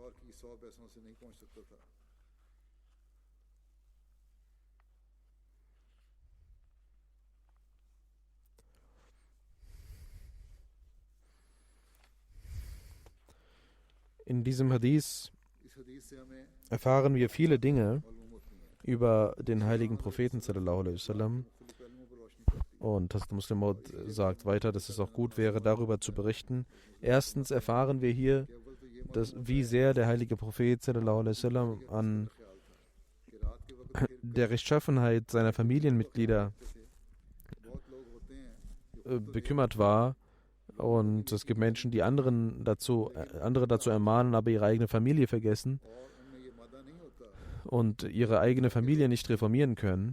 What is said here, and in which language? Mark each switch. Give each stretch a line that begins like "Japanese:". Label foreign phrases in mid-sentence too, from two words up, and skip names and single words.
German: In diesem Hadith erfahren wir viele Dinge über den heiligen Propheten
Arabic: صلى الله عليه وسلم.
German: Und Hazrat Muslim Maud sagt weiter, dass es auch gut wäre, darüber zu berichten. Erstens erfahren wir hier, wie sehr der heilige Prophet
Arabic: صلى الله عليه وسلم
German: an der Rechtschaffenheit seiner Familienmitglieder bekümmert war. Und es gibt Menschen, die andere dazu ermahnen, aber ihre eigene Familie vergessen und ihre eigene Familie nicht reformieren können.